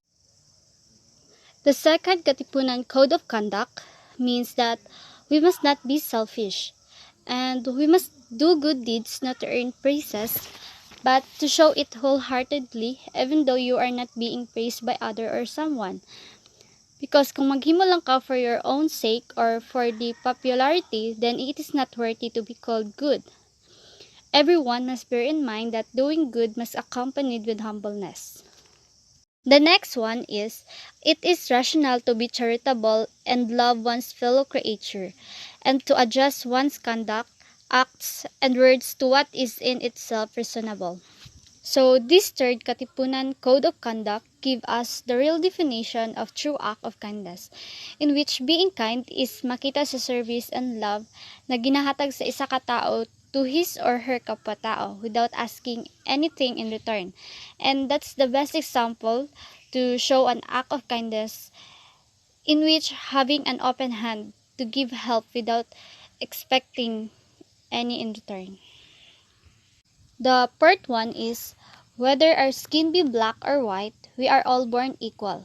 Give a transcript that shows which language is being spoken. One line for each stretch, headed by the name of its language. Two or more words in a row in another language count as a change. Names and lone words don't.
English: The second Katipunan Code of Conduct means that we must not be selfish and we must do good deeds not to earn praises but to show it wholeheartedly even though you are not being praised by other or someone. Because
Hiligaynon: kung maghimo lang ka
English: for your own sake or for the popularity, then it is not worthy to be called good. Everyone must bear in mind that doing good must accompanied with humbleness. The next one is, it is rational to be charitable and love one's fellow creature, and to adjust one's conduct, acts, and words to what is in itself reasonable. So, this third Katipunan Code of Conduct give us the real definition of true act of kindness, in which being kind is
Hiligaynon: makita sa
English: service and love
Hiligaynon: na ginahatag sa isa ka tao
English: to his or her kapwa-tao without asking anything in return. And that's the best example to show an act of kindness in which having an open hand to give help without expecting any in return. The fourth one is, whether our skin be black or white, we are all born equal.